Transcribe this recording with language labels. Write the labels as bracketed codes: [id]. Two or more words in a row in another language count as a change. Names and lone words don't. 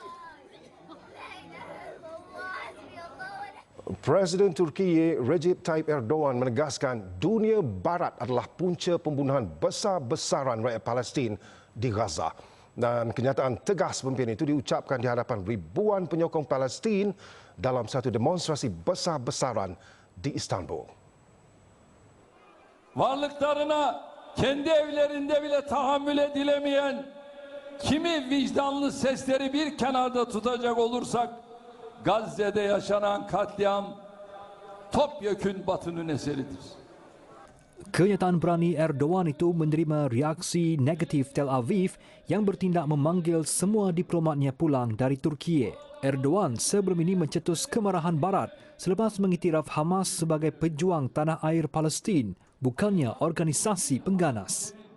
[ms] Presiden Turki Recep Tayyip Erdogan menegaskan dunia barat adalah punca pembunuhan besar-besaran rakyat Palestin di Gaza. Dan kenyataan tegas pemimpin itu diucapkan di hadapan ribuan penyokong Palestin dalam satu demonstrasi besar-besaran di Istanbul. [tr] Varlıklarına kendi evlerinde bile tahammül edilemeyen kimi vicdanlı sesleri bir kenarda tutacak olursak Gazze'de yaşanan katliam topyekün Batı'nın eseridir. [ms] Kenyataan berani Erdogan itu menerima reaksi negatif Tel Aviv yang bertindak memanggil semua diplomatnya pulang dari Turki. Erdogan sebelum ini mencetus kemarahan Barat selepas mengiktiraf Hamas sebagai pejuang tanah air Palestin, bukannya organisasi pengganas.